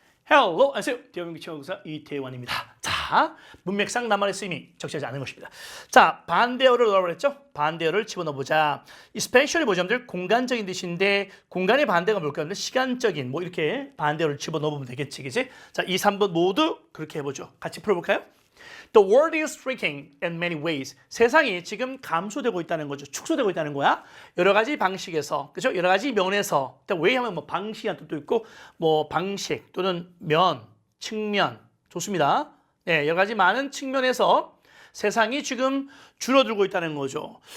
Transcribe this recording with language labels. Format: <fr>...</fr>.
<ko>Hello, 안녕하세요. 대한민국 친구사 이태원입니다. 자, 문맥상 나만의 쓰임이 적절하지 않은 것입니다. 자, 반대어를 넣으라고 했죠? 반대어를 집어넣어보자. 이 스페셜이 뭐죠? 여러분들 공간적인 뜻인데 공간의 반대가 뭘까요? 시간적인 뭐 이렇게 반대어를 집어넣으면 되겠지, 그치? 자, 2, 3번 모두 그렇게 해보죠. 같이 풀어볼까요?</ko> <en>The world is shrinking in many ways.</en> <ko>세상이 지금 감소되고 있다는 거죠. 축소되고 있다는 거야. 여러 가지 방식에서, 그죠? 여러 가지 면에서. 왜 하면 뭐 방식이라는 뜻도 있고, 뭐 방식 또는 면, 측면. 좋습니다. 네, 여러 가지 많은 측면에서 세상이 지금 줄어들고 있다는 거죠.</ko>